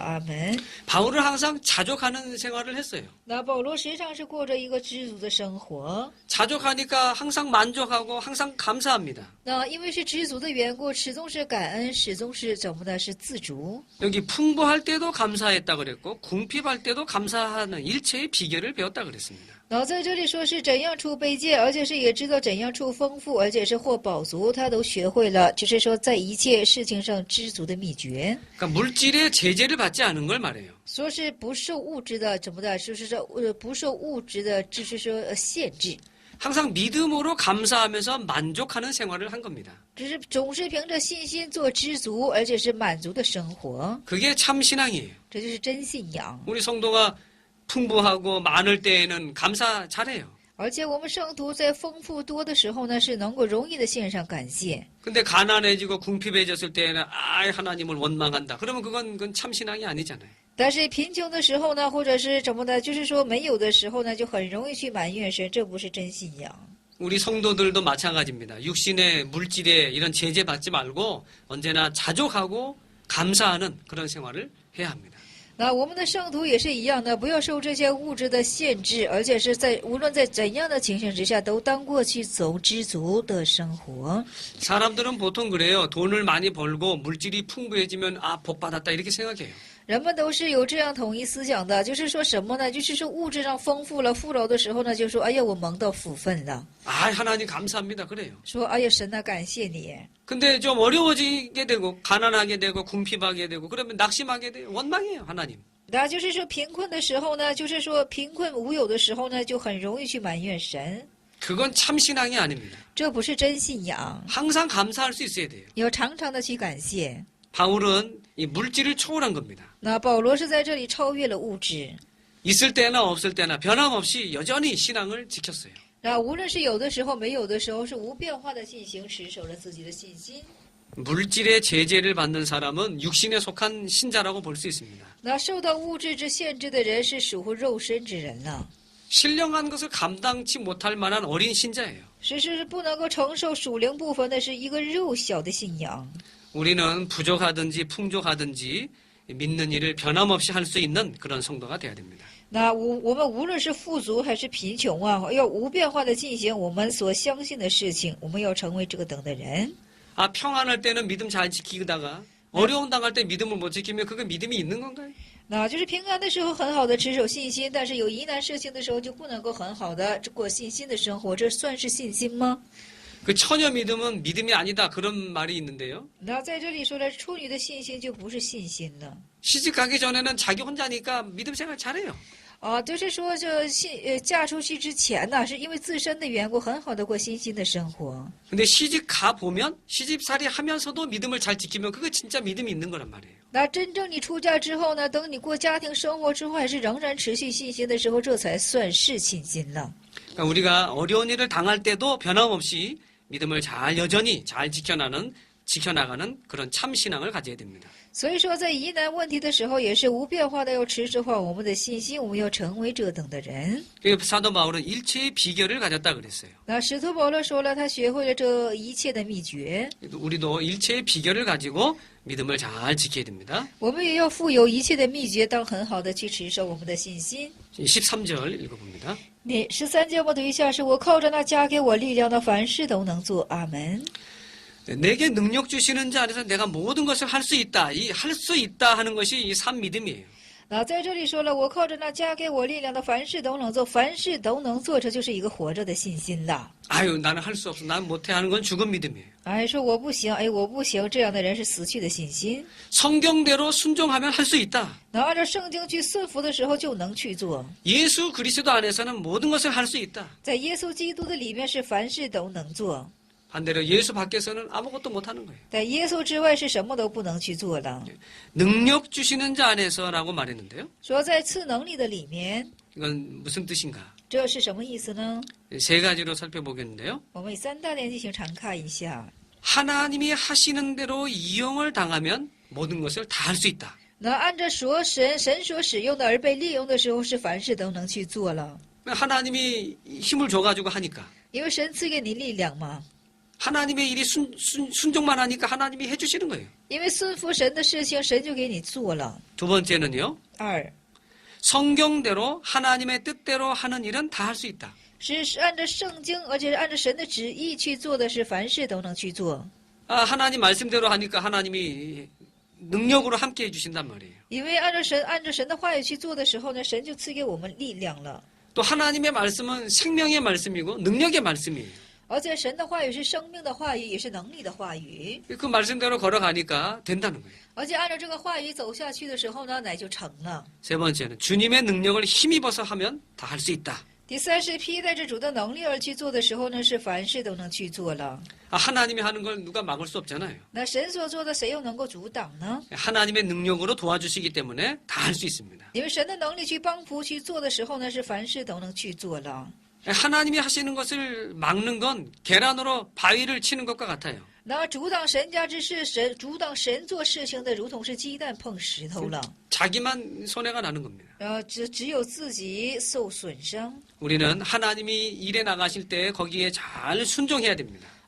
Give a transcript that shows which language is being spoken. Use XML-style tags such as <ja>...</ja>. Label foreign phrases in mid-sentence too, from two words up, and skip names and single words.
<zh>阿门。</zh> <ko>바울은 항상 자족하는 생활을 했어요.</ko> <zh>那保罗时常是过着一个知足的生活。</zh> <ko>자족하니까 항상 만족하고 항상 감사합니다.</ko> <zh>那因为是知足的缘故，始终是感恩，始终是怎么的？是自足。</zh> <ko>여기 풍부할 때도 감사했다 그랬고 궁핍할 때도 감사하는 일체의 비결을 배웠다 그랬습니다.</ko> <zh>然后在这里说是怎样处卑贱，而且是也知道怎样处丰富，而且是获饱足，他都学会了，就是说在一切事情上知足的秘诀。</zh> <ko>그러니까 물질의 제재를 받지 않은 걸 말해요.</ko> <zh>说是不受物质的怎么的，就是说不受物质的，就是说限制。</zh> <ko>항상 믿음으로 감사하면서 만족하는 생활을 한 겁니다.</ko> <zh>只是总是凭着信心做知足，而且是满足的生活，</zh> <ko>그게 참 신앙이에요.</ko> <zh>这就是真信仰。</zh> <ko>우리 성도가 풍부하고 많을 때에는 감사 잘해요.</ko> <zh>而且我们圣徒在丰富多的时候呢，是能够容易的献上感谢。</zh> <ko>근데 가난해지고 궁핍해졌을 때에는 하나님을 원망한다. 그러면 그건 참 신앙이 아니잖아요.</ko> <zh>但是贫穷的时候呢，或者是怎么的，就是说没有的时候呢，就很容易去埋怨神，这不是真信仰。</zh> <ko>우리 성도들도 마찬가지입니다. 육신의 물질에 이런 제재 받지 말고 언제나 자족하고 감사하는 그런 생활을 해야 합니다.</ko> <zh>那我们的圣徒也是一样的，不要受这些物质的限制，而且是无论在怎样的情形之下，都当过去走知足的生活。</zh> <ko>사람들은 보통 그래요. 돈을 많이 벌고 물질이 풍부해지면 아, 복 받았다 이렇게 생각해요.</ko> <zh>人们都是有这样统一思想的，就是说什么呢？就是说物质上丰富了、富饶的时候呢，就说哎呀，我蒙到福分了，</zh> <ko>아, 하나님 감사합니다. 그래요.</ko> <zh>说哎呀，神啊，感谢你。</zh> <ko>근데 좀 어려워지게 되고 가난하게 되고 궁핍하게 되고 그러면 낙심하게 돼요. 원망해요, 하나님.</ko> <zh>那就是说贫困的时候呢，就是说贫困无有的时候呢，就很容易去埋怨神，</zh> <ko>그건 참 신앙이 아닙니다.</ko> <zh>这不是真信仰。</zh> <ko>항상 감사할 수 있어야 돼요.</ko> <zh>要常常的去感谢。</zh> <ko>바울은 이 물질을 초월한 겁니다.</ko> <zh>那保罗是在这里超越了物质，</zh> <ko>있을 때나 없을 때나 변함없이 여전히 신앙을 지켰어요.</ko> <zh>那无论是有的时候没有的时候，是无变化的进行，持守了自己的信心。</zh> <ko>물질의 제재를 받는 사람은 육신에 속한 신자라고 볼 수 있습니다.</ko> <zh>那受到物质之限制的人，是属乎肉身之人了，</zh> <ko>신령한 것을 감당치 못할 만한 어린 신자예요.</ko> <zh>是不能够承受属灵部分的，是一个幼小的信仰。</zh> <ko>우리는 부족하든지 풍족하든지 믿는 일을 변함없이 할 수 있는 그런 성도가 돼야 됩니다.</ko> <zh>那我们无论是富足还是贫穷啊，要无变化的进行我们所相信的事情，我们要成为这个等的人。</zh> <ko>아, 평안할 때는 믿음 잘 지키다가 어려움 당할 때 믿음을 못 지키면 그게 믿음이 있는 건가요?</ko> <zh>那就是平安的时候很好的持守信心，但是有疑难事情的时候就不能够很好的过信心的生活，这算是信心吗？</zh> <ko>그 처녀 믿음은 믿음이 아니다 그런 말이 있는데요.</ko> <zh>那在这里说的处女的信心就不是信心了。</zh> <ko>시집 가기 전에는 자기 혼자니까 믿음 생활 잘해요.</ko> <zh>啊，就是说嫁出去之前呢，是因为自身的缘故，很好的过信心的生活。</zh> <ko>근데 시집 가 보면 시집살이 하면서도 믿음을 잘 지키면 그게 진짜 믿음이 있는 거란 말이에요.</ko> <zh>那真正你出嫁之后呢，等你过家庭生活之后，还是仍然持续信心的时候，这才算是信心了。</zh> <ko>그러니까 우리가 어려운 일을 당할 때도 변함없이 믿음을 잘 여전히 잘 지켜나가는 그런 참 신앙을 가져야 됩니다.</ko> <zh>所以说，在疑难问题的时候，也是无变化的要持守好我们的信心，我们要成为这等的人。</zh> <ko>그래서 사도 바울은 일체의 비결을 가졌다 그랬어요.</ko> <zh>那使徒保罗说了，他学会了这一切的秘诀，</zh> <ko>우리도 일체의 비결을 가지고 믿음을 잘 지켜야 됩니다.</ko> <zh>我们也要富有一切的秘诀，当很好的去持守我们的信心。</zh> <ko>13절 읽어봅니다.</ko> <zh>你13节我读一下，是我靠着那加给我力量的，凡事都能做。阿门。</zh> <ko>내게 능력 주시는 자 안에서 내가 모든 것을 할 수 있다. 이 할 수 있다 하는 것이 이 산 믿음이에요.</ko> <zh>那在这里说了，我靠着那加给我力量的，凡事都能做，凡事都能做，这就是一个活着的信心了。</zh> <ko>아유 나는 할 수 없어. 난 못해 하는 건 죽은 믿음이에요.</ko> <zh>哎，说我不行，哎，我不行，这样的人是死去的信心。</zh> <ko>성경대로 순종하면 할 수 있다.</ko> <zh>能按照圣经去顺服的时候，就能去做。</zh> <ko>예수 그리스도 안에서는 모든 것을 할 수 있다.</ko> <zh>在耶稣基督的里面是凡事都能做，</zh> <ko>반대로 예수 밖에서는 아무것도 못하는 거예요.</ko> <zh>在耶稣之外是什么都不能去做了。</zh> <ko>능력 주시는 자 안에서라고 말했는데요.</ko> <zh>说在赐能力的里面，</zh> <ko>이건 무슨 뜻인가?</ko> <zh>这是什么意思呢？</zh> <ko>세 가지로 살펴보겠는데요.</ko> <zh>我们以3大点进行常看一下。</zh> <ko>하나님이 하시는 대로 이용을 당하면 모든 것을 다 할 수 있다.</ko> <zh>那按照神所使用的而被利用的时候，是凡事都能去做了，</zh> <ko>하나님이 힘을 줘가지고 하니까.</ko> <zh>因为神赐给你力量嘛。</zh> <ko>하나님의 일이 순종만 하니까 하나님이 해주시는 거예요.</ko> <zh>因为顺服神的事情，神就给你做了。</zh> <ko>두 번째는요.</ko> <zh>2</zh> <ko>성경대로 하나님의 뜻대로 하는 일은 다 할 수 있다.</ko> <zh>是按照圣经，而且是按照神的旨意去做的，是凡事都能去做。</zh> <ko>아, 하나님 말씀대로 하니까 하나님이 능력으로 함께 해주신단 말이에요.</ko> <zh>因为按照神的话语去做的时候呢，神就赐给我们力量了。</zh> <ko>또 하나님의 말씀은 생명의 말씀이고 능력의 말씀이에요.</ko> <zh>而且神的话语是生命的话语，也是能力的话语。</zh> <ko>그 말씀대로 걸어가니까 된다는 거예요.</ko> <zh>而且按照这个话语走下去的时候呢，乃就成了。</zh> <ko>세 번째는 주님의 능력을 힘입어서 하면 다 할 수 있다.</ko> <zh>第三是披戴着主的能力而去做的时候呢，是凡事都能去做了。</zh> <ko>아, 하나님이 하는 걸 누가 막을 수 없잖아요.</ko> <zh>那神所做的，谁又能够阻挡呢？</zh> <ko>하나님의 능력으로 도와주시기 때문에 다 할 수 있습니다.</ko> <zh>因为神的能力去帮扶去做的时候呢，是凡事都能去做了。</zh> <ko>하나님이 하시는 것을 막는 건 계란으로 바위를 치는 것과 같아요.</ko> <zh>那阻挡神家之事，阻挡神做事情的，如同是鸡蛋碰石头了。</zh> <ko>자기만 손해가 나는 겁니다.</ko> <zh>只有自己受损伤。</zh> <ko>우리는 하나님이 일에 나가실 때 거기에 잘 순종해야 됩니다.</ko>